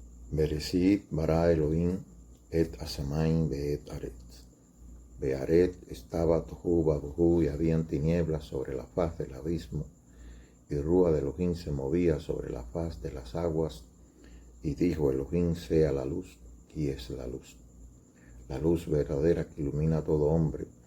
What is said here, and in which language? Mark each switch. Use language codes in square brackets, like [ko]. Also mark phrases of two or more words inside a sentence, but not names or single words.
[he] בראשית ברא אלוהים את השמים ואת הארץ. [es] Be'aret estaba [he] תהו ובהו [es] y habían tinieblas sobre la faz del abismo, y Rúa de Elohim se movía sobre la faz de las aguas, y dijo Elohim sea la luz, y es la luz verdadera que ilumina a todo hombre.